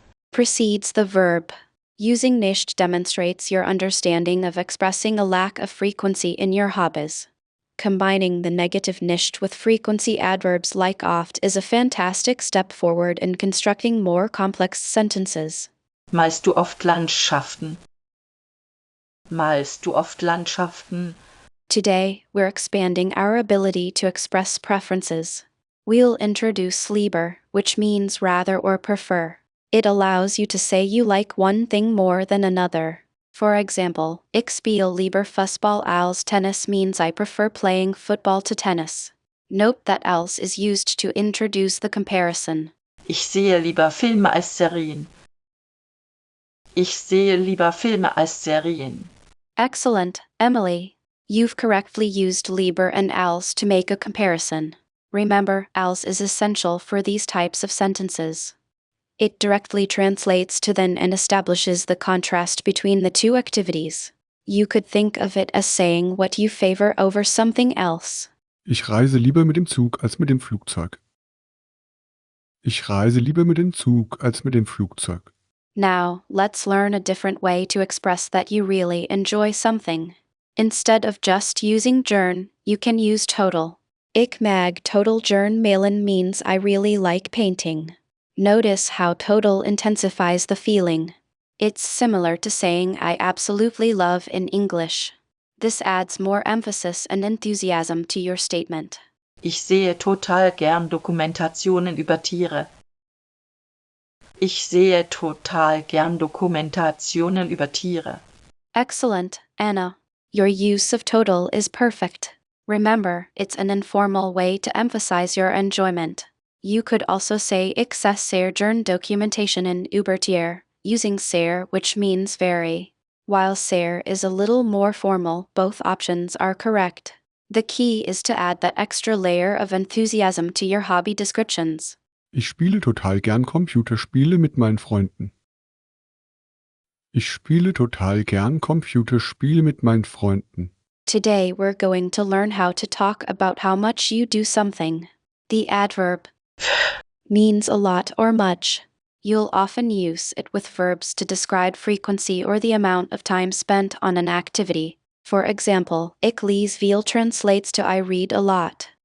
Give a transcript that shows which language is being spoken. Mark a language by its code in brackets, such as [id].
[en] Precedes the verb. Using nicht demonstrates your understanding of expressing a lack of frequency in your hobbies. Combining the negative nicht with frequency adverbs like oft is a fantastic step forward in constructing more complex sentences. [de] Malst du oft Landschaften? Malst du oft Landschaften? [en] Today, we're expanding our ability to express preferences. We'll introduce lieber, which means rather or prefer. It allows you to say you like one thing more than another. For example, [de] ich spiele lieber Fußball als Tennis [en] means I prefer playing football to tennis. Note that als is used to introduce the comparison. [de] Ich sehe lieber Filme als Serien. Ich sehe lieber Filme als Serien. [en] Excellent, Emily. You've correctly used lieber and als to make a comparison. Remember, als is essential for these types of sentences. It directly translates to then and establishes the contrast between the two activities. You could think of it as saying what you favor over something else. [de] Ich reise lieber mit dem Zug als mit dem Flugzeug. Ich reise lieber mit dem Zug als mit dem Flugzeug. [en] Now, let's learn a different way to express that you really enjoy something. Instead of just using gern, you can use total. [de] Ich mag total gern malen [en] means I really like painting. Notice how total intensifies the feeling. It's similar to saying I absolutely love in English. This adds more emphasis and enthusiasm to your statement. [de] Ich sehe total gern Dokumentationen über Tiere. Ich sehe total gern Dokumentationen über Tiere. [en] Excellent, Anna. Your use of total is perfect. Remember, it's an informal way to emphasize your enjoyment. You could also say [de] ich sehe sehr gern Dokumentationen über Tiere, [en] using sehr, which means very. While sehr is a little more formal, both options are correct. The key is to add that extra layer of enthusiasm to your hobby descriptions. [de] Ich spiele total gern Computerspiele mit meinen Freunden. Ich spiele total gern Computerspiele mit meinen Freunden. [en] Today we're going to learn how to talk about how much you do something. The adverb means a lot or much. You'll often use it with verbs to describe frequency or the amount of time spent on an activity. For example, [de] ich lese viel [en] translates to I read a lot.